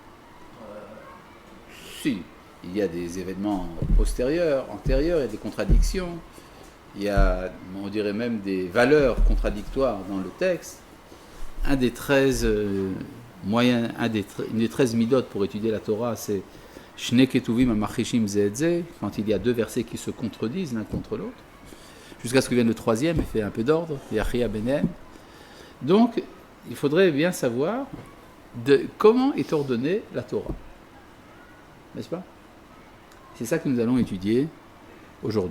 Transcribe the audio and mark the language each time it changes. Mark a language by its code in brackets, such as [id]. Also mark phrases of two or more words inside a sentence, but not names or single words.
[fr] Si, il y a des événements postérieurs, antérieurs, il y a des contradictions, il y a, on dirait même des valeurs contradictoires dans le texte. Un des 13 moyens, une des 13 midot pour étudier la Torah, c'est [he] שני כתובים המכחישים זה את זה, [fr] quand il y a deux versets qui se contredisent l'un contre l'autre, jusqu'à ce que vienne le troisième et fait un peu d'ordre, [he] יכריע ביניהם. [fr] Donc, il faudrait bien savoir de comment est ordonnée la Torah. N'est-ce pas? C'est ça que nous allons étudier aujourd'hui.